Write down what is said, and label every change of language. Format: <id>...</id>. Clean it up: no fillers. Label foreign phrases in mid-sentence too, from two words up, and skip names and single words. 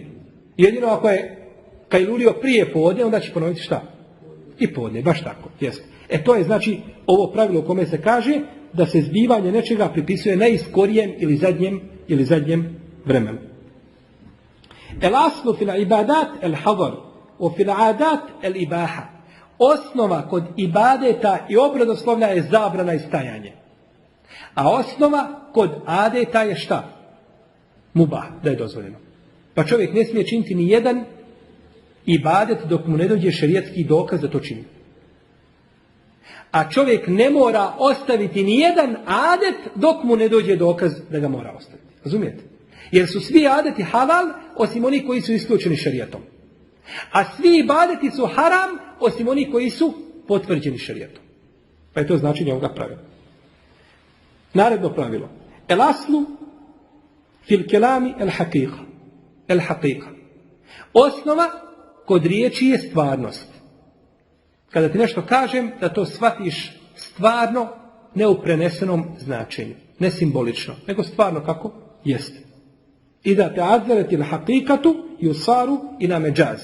<bs>Jedino ako je kajlulio prije podne, onda će ponoviti šta? I podne, baš tako. Jest. To je znači ovo pravilo u kome se kaže da se zbivanje nečega pripisuje najskorijem ili zadnjem vremenu.</bs> <ar>الأصل في العبادات الحظر، و في العادات الإباحة.</ar> <bs>Osnova kod ibadeta i obredoslovlja je zabrana i stajanje. A osnova kod adeta je šta? Mubah, da je dozvoljeno. Pa čovjek ne smije činiti ni jedan ibadet dok mu ne dođe šerijatski dokaz da to čini. A čovjek ne mora ostaviti ni jedan adet dok mu ne dođe dokaz da ga mora ostaviti. Razumijete? Jer su svi adeti halal osim oni koji su isključeni šerijatom. A svi ibadeti su haram osim oni koji su potvrđeni šerijatom. Pa je to značenje ovoga pravila. Naredno pravilo.</bs> <ar>الأصل في الكلام الحقيقة. الحقيقة.</ar> <bs>Osnova kod riječi je stvarnost. Kada ti nešto kažem, da to shvatiš stvarno, ne u prenesenom značenju. Ne simbolično, nego stvarno kako jeste. I da te</bs> <ar>إذا تعذرت الحقيقة يصار إلى المجاز.</ar>